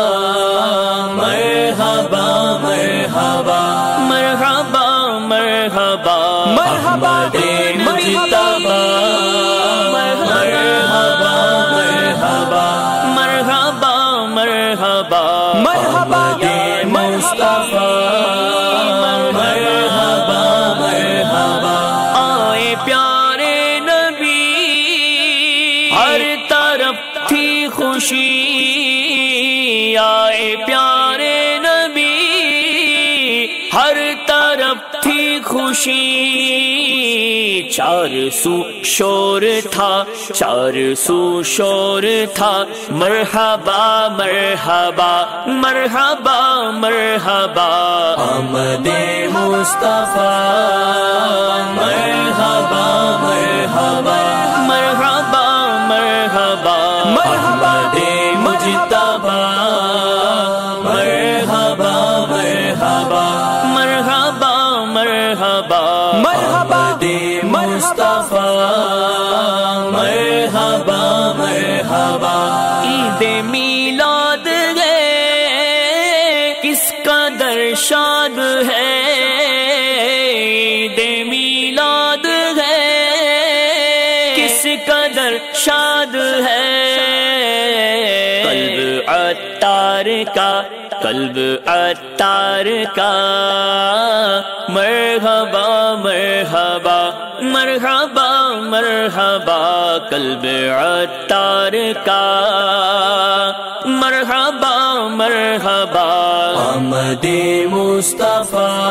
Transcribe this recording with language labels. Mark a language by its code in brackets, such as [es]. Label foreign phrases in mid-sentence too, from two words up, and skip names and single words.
[ar] مرحبا مرحبا مرحبا مرحبا مرحبا مجتبی مرحبا مرحبا مرحبا مرحبا مرحبا مصطفیٰ مرحبا مرحبا [ur] آئے پیارے نبی ہر طرف تھی خوشی آئے پیارے نبی ہر طرف تھی خوشی چار سو شور تھا چار سو شور تھا [ar] مرحبا مرحبا مرحبا مرحبا [ur] آمد مصطفیٰ [ar] مرحبا مرحبا مرحبا مرحبا مرحبا مجتبی مرحبا مرحبا مرحبا مرحبا مرحبا مصطفیٰ مرحبا مرحبا [ur] عید میلاد ہے کس قدر شاد ہے عید میلاد ہے کس قدر شاد ہے قلب عطار کا قلب عطار کا [ar] مرحبا مرحبا مرحبا مرحبا [ur] قلب عطار کا [ar] مرحبا مرحبا [ur] آمد مصطفیٰ